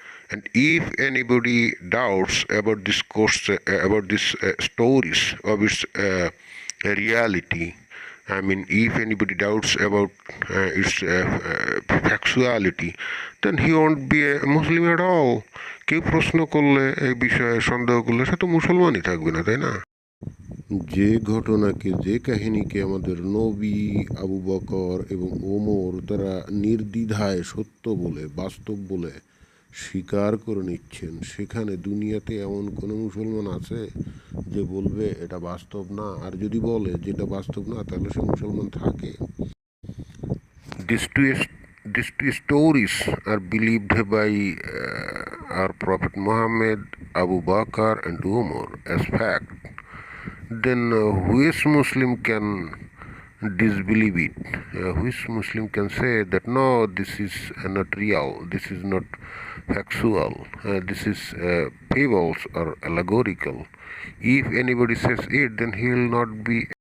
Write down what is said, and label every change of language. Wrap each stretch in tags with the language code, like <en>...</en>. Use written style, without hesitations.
<en>And if anybody doubts about this course, about these stories of its reality, I mean, if anybody doubts about its factuality, then he won't be a Muslim at all.</en> <bn>কেউ প্রশ্ন করলে এই বিষয়ে সন্দেহ করলে সে তো মুসলমানই থাকবে না, তাই না? যে ঘটনাকে যে কাহিনীকে আমাদের নবী আবু বকর এবং ওমর তারা নির্দ্বিধায় সত্য বলে বাস্তব বলে স্বীকার করে নিচ্ছেন, সেখানে দুনিয়াতে এমন কোনো মুসলমান আছে যে বলবে এটা বাস্তব না? আর যদি বলে যেটা বাস্তব না, তাহলে সে মুসলমান থাকে?</bn> <en>These two stories are believed by our Prophet Muhammad, Abu Bakr, and Umar as fact. Then which Muslim can disbelieve it? Which Muslim can say that no, this is not real, this is not factual, this is fables or allegorical? If anybody says it, then he will not be</en>